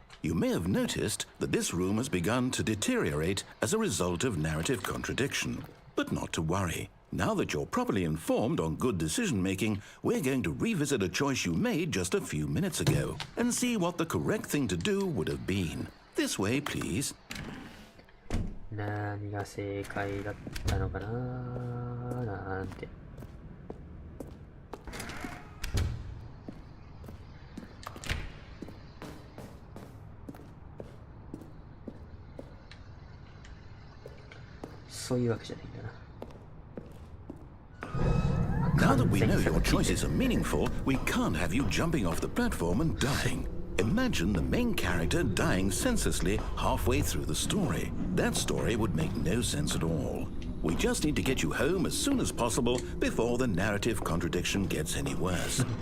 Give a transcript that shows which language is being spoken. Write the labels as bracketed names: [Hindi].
[English] You may have noticed that this room has begun to deteriorate as a result of narrative contradiction. But not to worry. Now that you're properly informed on good decision-making, we're going to revisit a choice you made just a few minutes ago and see what the correct thing to do would have been. This way, please. [Japanese] 何が正解だったのかななんて。そういうわけじゃないんだな。 [English] Now that we know your choices are meaningful, we can't have you jumping off the platform and dying. Imagine the main character dying senselessly halfway through the story. That story would make no sense at all. We just need to get you home as soon as possible before the narrative contradiction gets any worse.